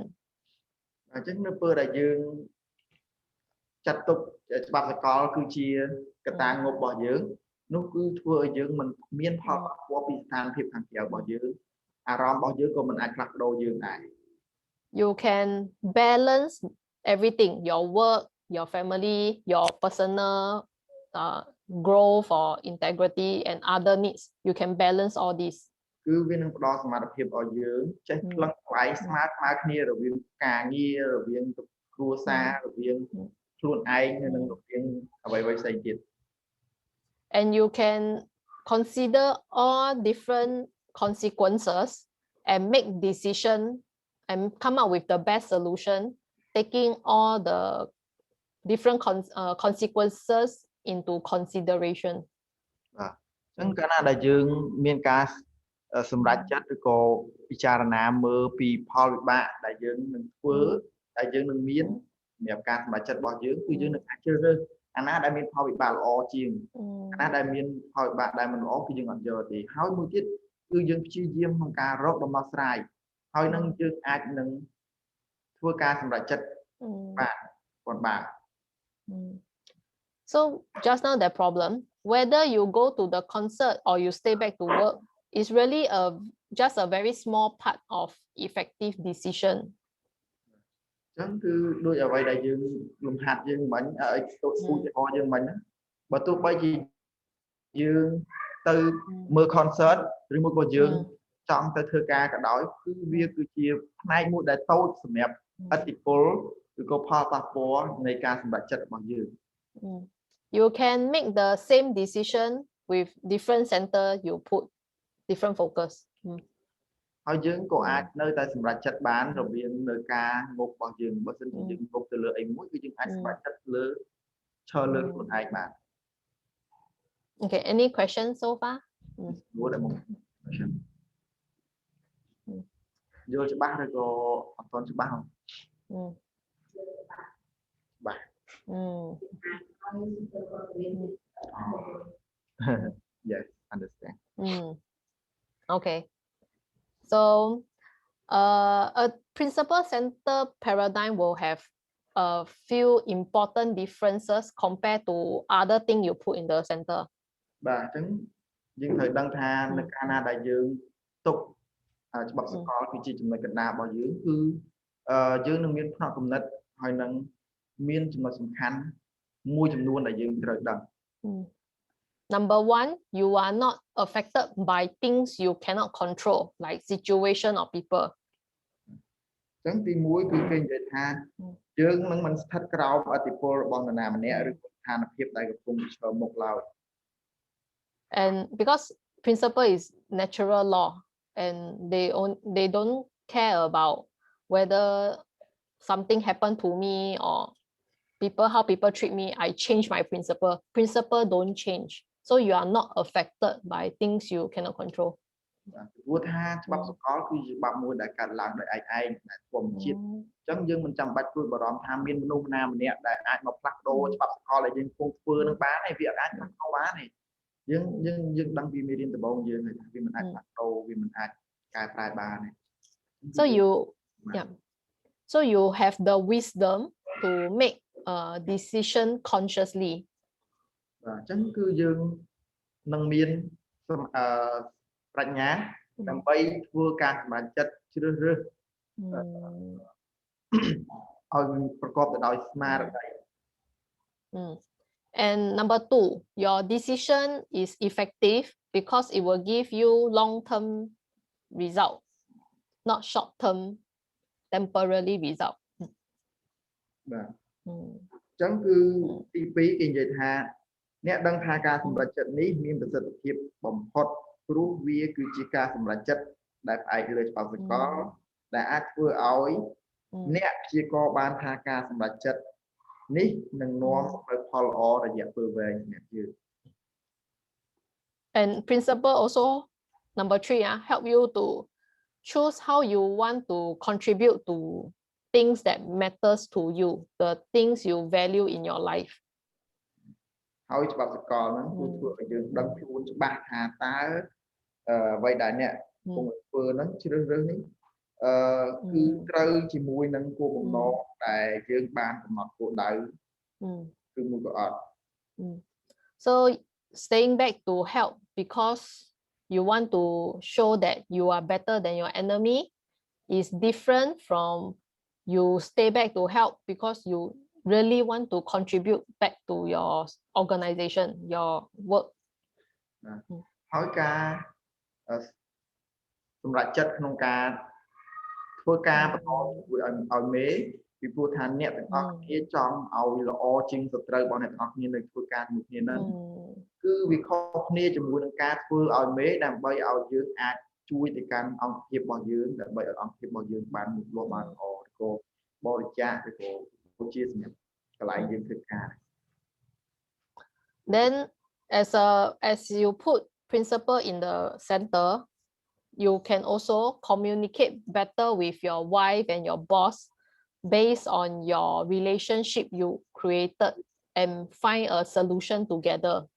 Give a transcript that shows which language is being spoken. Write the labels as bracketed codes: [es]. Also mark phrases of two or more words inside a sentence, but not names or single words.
[km] អញ្ចឹងនៅពេលដែលយើងចាត់ទុកច្បាប់សកលគឺជាកត្តាងប់របស់យើងនោះគឺធ្វើឲ្យយើងមិនមានផលប៉ះពាល់ពីស្ថានភាពខាងក្រៅរបស់យើងអារម្មណ៍របស់យើងក៏មិនអាចផ្លាស់ប្ដូរយើងដែរ [en] You can balance everything, your work, your family, your personal growth or integrity and other needs. You can balance all this. [km] គឺវានឹងផ្ដល់សមត្ថភាពឲ្យយើងចេះផ្លឹកផ្លែស្មើគ្នារវាងការងាររវាងគ្រួសាររវាងខ្លួនឯងនិងរវាងអ្វីៗផ្សេងទៀត [en] And you can consider all different consequences and make decision and come up with the best solution, taking all the different consequences into consideration. [km] អញ្ចឹងកាលណាដែលយើងមានការសម្រេចចិត្តឬក៏ពិចារណាមើលពីផលវិបាកដែលយើងនឹងធ្វើដែលយើងនឹង មានសម្រាប់ការសម្រេចចិត្តរបស់យើងគឺយើងនឹងអាចជ្រើសរើសអាណាដែលមានផលវិបាកល្អជាងអាណាដែលមានផលវិបាកដែលមិនល្អគឺយើងអត់យកទេហើយមួយទៀតគឺយើងព្យាយាមក្នុងការរកដំណោះស្រាយហើយនឹងយើងអាចនឹងធ្វើការសម្រេចចិត្តបាទគាត់បាទ [en] So just now the problem whether you go to the concert or you stay back to work is really just a very small part of effective decision. [km] ចឹងគឺដូចអ្វីដែលយើងលំហាត់យើងមិញឲ្យទៅឧទាហរណ៍យើងមិញបើទោះបីជាយើងទៅមើល concert ឬមួយក៏យើង ចង់ទៅធ្វើការក៏ដោយគឺវាគឺជាផ្នែកមួយដែលតូចសម្រាប់ឥទ្ធិពលឬក៏ផលប៉ះពាល់នៃការសម្រេចចិត្តរបស់យើង [en] You can make the same decision with different center. You put different focus. [km] ហើយយើងក៏អាចនៅតែសម្រេចចិត្តបានរវាងនៅការងប់របស់យើងបើសិនជាយើងងប់ទៅលើអីមួយគឺយើងអាចសម្រេចចិត្តលើឈរលើខ្លួនឯងបាន [en] Okay, any questions so far? [km] យល់ច្បាស់ឬក៏អត់ទាន់ច្បាស់បាទ [en] Yes, understand. Okay. So a principal center paradigm will have a few important differences compared to other thing you put in the center. [km] បាទអញ្ចឹងយើងត្រូវដឹងថានៅកាលណាដែលយើងទុកច្បាប់សកលគឺជាចំណុចកណ្ដាលរបស់យើងគឺយើងនឹងមានផ្នត់គំនិតហើយនឹងមានចំណុចសំខាន់មួយចំនួនដែលយើងត្រូវដឹង [en] Number one, you are not affected by things you cannot control, like situation or people. [km] អញ្ចឹងទី1គឺគេនិយាយថាយើងនឹងមិនស្ថិតក្រោមឥទ្ធិពលរបស់នរណាម្នាក់ឬស្ថានភាពដែលកំពុងឆ្លងមុខឡើយ [en] And because principle is natural law and they don't care about whether something happened to me or how people treat me, I change my principle. Principle don't change. So you are not affected by things you cannot control. [km] ព្រោះថាច្បាប់សកលគឺជាច្បាប់មួយដែលកើតឡើងដោយឯងដែលធម្មជាតិអញ្ចឹងយើងមិនចាំបាច់ព្រួយបារម្ភថាមានមនុស្សម្នាក់ដែលអាចមកផ្លាស់ប្ដូរច្បាប់សកលដែលយើងកំពុងធ្វើនឹងបានទេវាអាចផ្លាស់ប្ដូរបានទេយើងដឹងពីមេរៀនដំបូងយើងហើយថាវាមិនអាចផ្លាស់ប្ដូរវាមិនអាចកែប្រែបានទេ [en] So you have the wisdom to make a decision consciously. [km] បាទអញ្ចឹងគឺយើងនឹងមានប្រាជ្ញាដើម្បីធ្វើការសម្រេចចិត្តជ្រើសរើសឲ្យប្រកបទៅដោយស្មារតី [en] And number two, your decision is effective because it will give you long-term result, not short-term, temporary result. [km] បាទអញ្ចឹងគឺទី2គេនិយាយថាអ្នកដឹងថាការសម្រេចចិត្តនេះមានប្រសិទ្ធភាពបំផុតព្រោះវាគឺជាការសម្រេចចិត្តដែលផ្អែកលើច្បាប់សកលដែលអាចធ្វើឲ្យអ្នកព្យាករណ៍បានថាការសម្រេចចិត្តនេះនឹងនាំទៅផលល្អរយៈពេលវែងសម្រាប់យើង [en] And principle also number 3 help you to choose how you want to contribute to things that matters to you, the things you value in your life. [km] ហើយច្បាប់សកលហ្នឹងគឺធ្វើឲ្យយើងដឹងខ្លួនច្បាស់ថាតើអ្វីដែលអ្នកកំពុងធ្វើហ្នឹងជ្រើសរើសនេះគឺត្រូវជាមួយនឹងគោលបំណងដែលយើងបានកំណត់គោលដៅគឺមួយក៏អត់ [en] So staying back to help because you want to show that you are better than your enemy is different from you stay back to help because you really want to contribute back to your organization, your work. [km] ហើយការសម្រេចចិត្តក្នុងការធ្វើការបន្តជួយឲ្យមេពីព្រោះថាអ្នកទាំងអស់គ្នាចង់ឲ្យល្អជាងសត្រូវរបស់អ្នកទាំងអស់គ្នានៅធ្វើការជាមួយគ្នាហ្នឹងគឺវាខុសគ្នាជាមួយនឹងការធ្វើឲ្យមេដើម្បីឲ្យយើងអាចជួយទៅកាន់អង្គភាពរបស់យើងដើម្បីឲ្យអង្គភាពរបស់យើងបានលូតលាស់បានល្អឬក៏បរិច្ចាគឬក៏ជាសម្រាប់កន្លែងយើងធ្វើការ [en] Then as you put principle in the center, you can also communicate better with your wife and your boss based on your relationship you created and find a solution together.